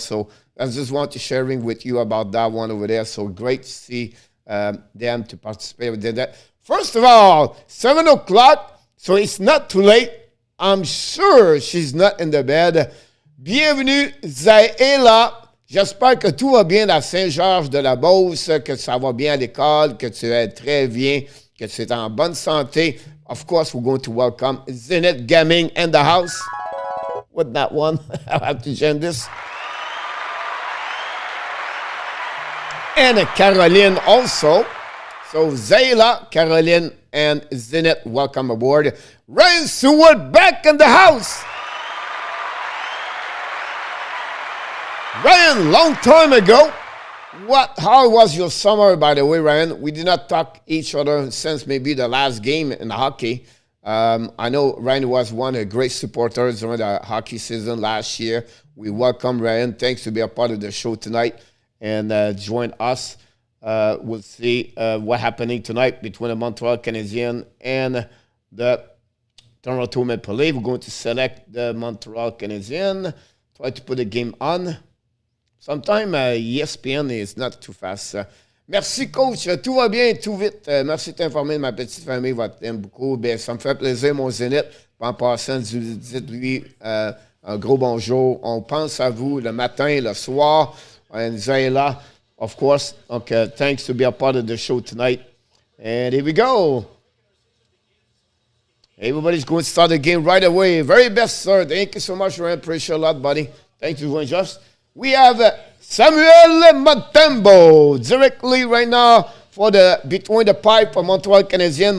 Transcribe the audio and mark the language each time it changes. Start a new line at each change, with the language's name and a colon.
English: So I just want to sharing with you about that one over there. So great to see them to participate with that. First of all, 7 o'clock, so it's not too late. I'm sure she's not in the bed.
French: Bienvenue,
English: Zaela.
French: J'espère que tout va bien à Saint-Georges-de-la-Beauce, que ça va bien à l'école, que tu es très bien, que tu es en bonne santé.
English: Of course, we're going to welcome Zenith Gaming in the house. With that one, I'll have to change this. And Caroline also. So Zayla, Caroline, and Zenith, welcome aboard. Ryan Seward back in the house. Ryan, long time ago. How was your summer, by the way, Ryan? We did not talk each other since maybe the last game in the hockey. I know Ryan was one of the great supporters during the hockey season last year. We welcome Ryan. Thanks to be a part of the show tonight and join us. We'll see what's happening tonight between the Montreal Canadiens and the Toronto Maple Leafs. We're going to select the Montreal Canadiens, try to put the game on. Sometimes ESPN is not too fast.
French: Merci, coach. Tout va bien, tout vite. Merci de t'informer de ma petite famille. T'aime beaucoup. Bien, ça me fait plaisir, mon Zénith. En passant, dites-lui un gros bonjour. On pense à vous le matin, le soir.
English: And Zayla, of course. Okay, thanks to be a part of the show tonight. And here we go. Everybody's going to start the game right away. Very best, sir. Thank you so much, Ryan. Appreciate a lot, buddy. Thank you for joining us. We have Samuel Montembeault directly right now for the between the pipe for Montreal Canadiens.